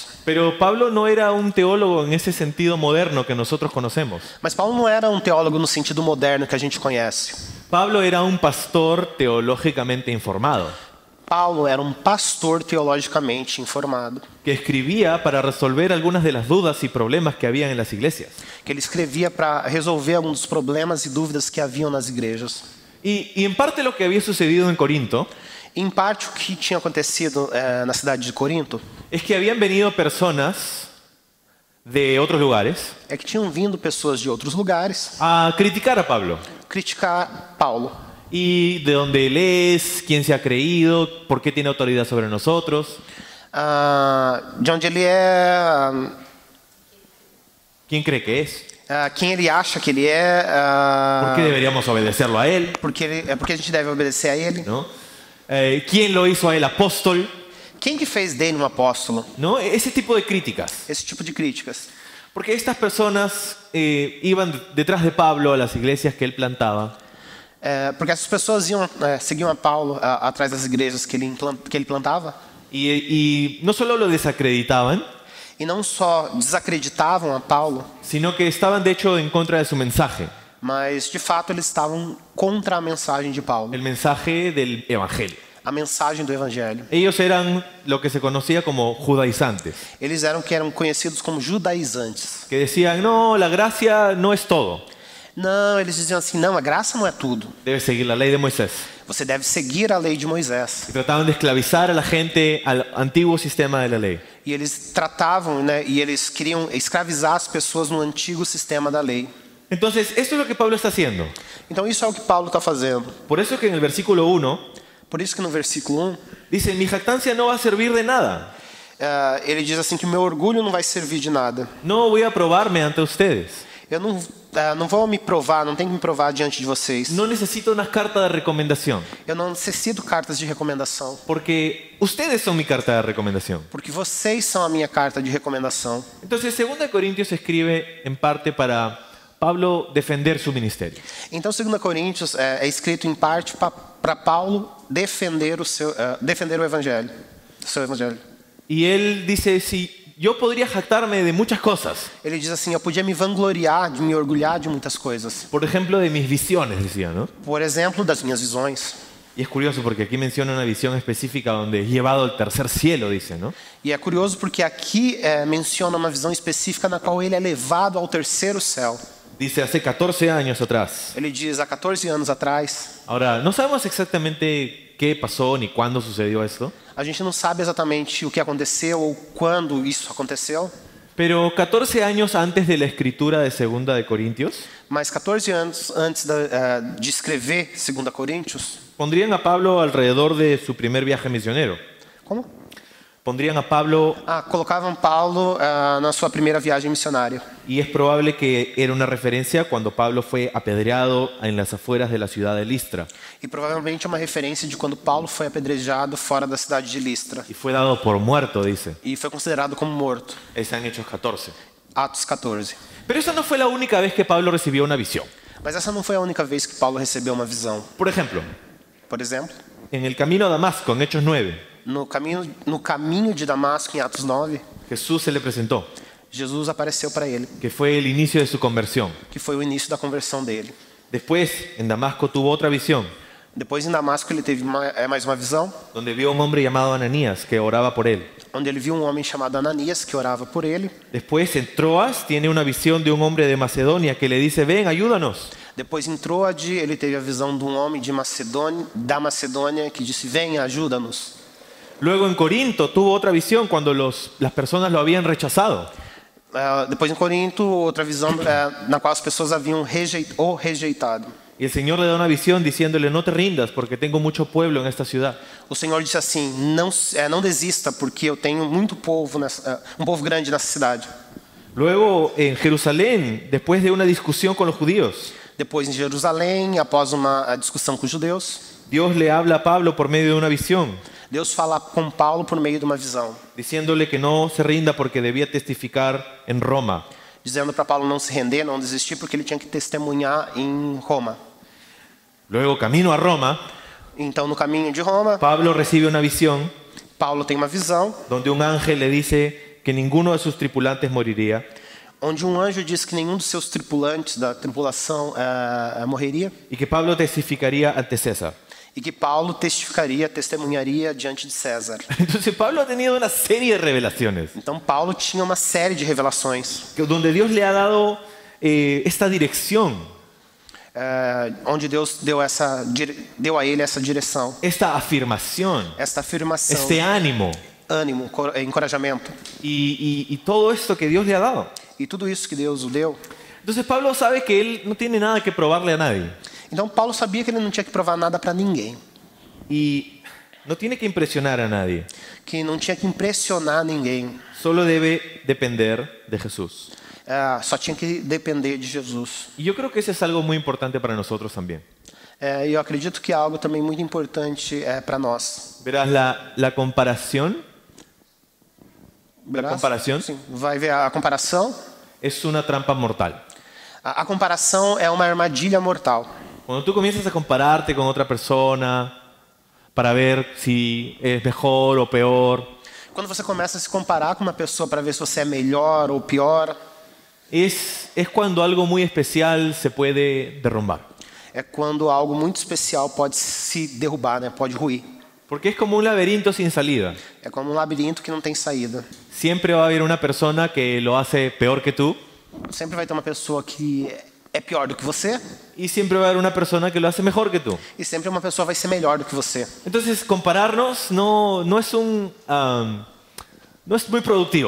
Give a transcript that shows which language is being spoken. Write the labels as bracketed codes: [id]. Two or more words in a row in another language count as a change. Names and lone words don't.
[es] Pero Pablo no era un teólogo en ese sentido moderno que nosotros conocemos. [pt] Mas Paulo não era um teólogo no sentido moderno que a gente conhece. [es] Pablo era un pastor teológicamente informado, [pt] Paulo era um pastor teologicamente informado, [es] que escribía para resolver algunas de las dudas y problemas que había en las iglesias. [pt] que ele escrevia para resolver alguns dos problemas e dúvidas que haviam nas igrejas. [es] Y en parte lo que había sucedido en Corinto [pt] Em parte, o que tinha acontecido na cidade de Corinto [es] es que habían venido personas de otros lugares [pt] é que tinham vindo pessoas de outros lugares [es] a criticar a Pablo. [pt] criticar Paulo. [es] ¿Y de dónde él es? ¿Quién se ha creído? ¿Por qué tiene autoridad sobre nosotros? [pt] De onde ele é, [es] ¿Quién cree que es? [pt] quem ele acha que ele é, [es] ¿Por qué deberíamos obedecerlo a él? [pt] porque a gente deve obedecer a ele. [es] ¿No? ¿Quién lo hizo a él apóstol? [pt] Quem que fez dele um apóstolo? [es] ¿No? Ese tipo de críticas. [pt] Esse tipo de críticas. [es] Porque estas personas iban detrás de Pablo a las iglesias que él plantaba. [pt] Porque essas pessoas seguiam a Paulo atrás das igrejas que ele plantava. [es] Y no solo lo desacreditaban, [pt] E não só desacreditavam a Paulo, [es] sino que estaban de hecho en contra de su mensaje, [pt] mas de fato eles estavam contra a mensagem de Paulo, [es] el mensaje del evangelio. [pt] a mensagem do evangelho. [es] Ellos eran lo que se conocía como judaizantes, [pt] Eles eram conhecidos como judaizantes. [es] que decían, no, la gracia no es todo, [pt] Não, eles diziam assim, não, a graça não é tudo. [es] debes seguir la ley de Moisés. [pt] Você deve seguir a lei de Moisés. [es] Y trataban de esclavizar a la gente al antiguo sistema de la ley. [pt] E eles tratavam, e eles queriam escravizar as pessoas no antigo sistema da lei. [es] Entonces, esto es lo que Pablo está haciendo. [pt] Então isso é o que Paulo está fazendo. [es] Por eso que en el versículo 1 [pt] Por isso que no versículo 1, [es] dice, mi jactancia no va a servir de nada. [pt] ele diz assim que o meu orgulho não vai servir de nada. [es] No voy a probarme ante ustedes. [pt] Eu não vou me provar, não tenho que me provar diante de vocês. [es] No necesito una carta de recomendación, [pt] Eu não necessito cartas de recomendação, [es] porque ustedes son mi carta de recomendación. [pt] porque vocês são a minha carta de recomendação. [es] Entonces, 2 Corintios escribe en parte para Pablo defender su ministerio. [pt] Então, 2 Coríntios é escrito em parte para Paulo defender o evangelho, o seu evangelho. [es] Y él dice, si yo podría jactarme de muchas cosas, [pt] Ele diz assim, eu podia me vangloriar, de me orgulhar de muitas coisas. [es] por ejemplo, de mis visiones, decía, ¿no? [pt] Por exemplo, das minhas visões. [es] Y es curioso porque aquí menciona una visión específica donde es llevado al tercer cielo, dice, ¿no? [pt] E é curioso porque aqui menciona uma visão específica na qual ele é levado ao terceiro céu. [es] Dice, hace 14 años atrás. [pt] Ele diz, há 14 anos atrás. [es] Ahora, no sabemos exactamente qué pasó ni cuándo sucedió esto, [pt] A gente não sabe exatamente o que aconteceu ou quando isso aconteceu, [es] pero 14 años antes de la escritura de 2 de Corintios, [pt] mas 14 anos antes de escrever 2 Coríntios, [es] pondrían a Pablo alrededor de su primer viaje misionero. [pt] como? [es] Pondrían a Pablo, [pt] Colocavam Paulo na sua primeira viagem missionária. [es] y es probable que era una referencia cuando Pablo fue apedreado en las afueras de la ciudad de Listra [pt] E provavelmente é uma referência de quando Paulo foi apedrejado fora da cidade de Listra. [es] y fue dado por muerto, dice. [pt] E foi considerado como morto. [es] Está en Hechos 14. [pt] Atos 14. [es] Pero esa no fue la única vez que Pablo recibió una visión. [pt] Mas essa não foi a única vez que Paulo recebeu uma visão. [es] Por ejemplo, [pt] Por exemplo, [es] en el camino a Damasco, en Hechos 9, [pt] no caminho de Damasco, em Atos 9, [es] Jesús se le presentó, [pt] Jesus apareceu para ele, [es] que fue el inicio de su conversión. [pt] que foi o início da conversão dele. [es] Después, en Damasco tuvo otra visión, [pt] Depois, em Damasco, ele teve mais uma visão, [es] donde vio a un hombre llamado Ananías que oraba por él. [pt] onde ele viu um homem chamado Ananias, que orava por ele. [es] Después, en Troas, tiene una visión de un hombre de Macedonia que le dice, ven, ayúdanos. [pt] Depois, em Troade, ele teve a visão de um homem da Macedônia, que disse, venha, ajuda-nos. [es] Luego en Corinto tuvo otra visión cuando las personas lo habían rechazado. [pt] Depois, em Corinto, outra visão na qual as pessoas haviam rejeitado. [es] Y el Señor le da una visión diciéndole, no te rindas porque tengo mucho pueblo en esta ciudad. [pt] O Senhor disse assim, não desista, porque eu tenho muito povo, um povo grande nessa cidade. [es] Luego en Jerusalén, después de una discusión con los judíos, [pt] Depois, em Jerusalém, após uma discussão com os judeus, [es] Dios le habla a Pablo por medio de una visión, [pt] Deus fala com Paulo por meio de uma visão, [es] diciéndole que no se rinda porque debía testificar en Roma. [pt] dizendo para Paulo não se render, não desistir, porque ele tinha que testemunhar em Roma. [es] Luego, camino a Roma, [pt] Então, no caminho de Roma, [es] Pablo recibe una visión [pt] Paulo tem uma visão, [es] donde un ángel le dice que ninguno de sus tripulantes moriría [pt] onde um anjo diz que nenhum dos seus tripulantes da tripulação morreria, [es] y que Pablo testificaría ante César. [pt] e que Paulo testemunharia diante de César. [es] Entonces Pablo ha tenido una serie de revelaciones [pt] Então, Paulo tinha uma série de revelações, [es] donde Dios le ha dado esta dirección, [pt] onde Deus deu a ele essa direção, [es] esta afirmación, [pt] esta afirmação, [es] este ánimo [pt] ânimo, encorajamento, [es] y todo esto que Dios le ha dado. [pt] e tudo isso que Deus o deu. [es] Entonces Pablo sabe que él no tiene nada que probarle a nadie. [pt] Então Paulo sabia que ele não tinha que provar nada para ninguém, [es] y no tiene que impresionar a nadie. [pt] que não tinha que impressionar ninguém, [es] Solo debe depender de Jesús. [pt] só tinha que depender de Jesus. [es] Y yo creo que eso es algo muy importante para nosotros también. [pt] E eu acredito que é algo também muito importante para nós. [es] Verás, la comparación [pt] Verás? comparação? Sim, vai ver a comparação. [es] es una trampa mortal. [pt] A comparação é uma armadilha mortal. [es] Cuando tú comienzas a compararte con otra persona para ver si es mejor o peor, [pt] Quando você começa a se comparar com uma pessoa para ver se você é melhor ou pior, [es] es cuando algo muy especial se puede derrumbar. [pt] é quando algo muito especial pode se derrubar, né? Pode ruir. [es] Porque es como un laberinto sin salida. [pt] É como um labirinto que não tem saída. [es] Siempre va a haber una persona que lo hace peor que tú [pt] Sempre vai ter uma pessoa que é pior do que você [es] y siempre va a haber una persona que lo hace mejor que tú. [pt] e sempre uma pessoa vai ser melhor do que você. [es] Entonces, compararnos no es muy productivo.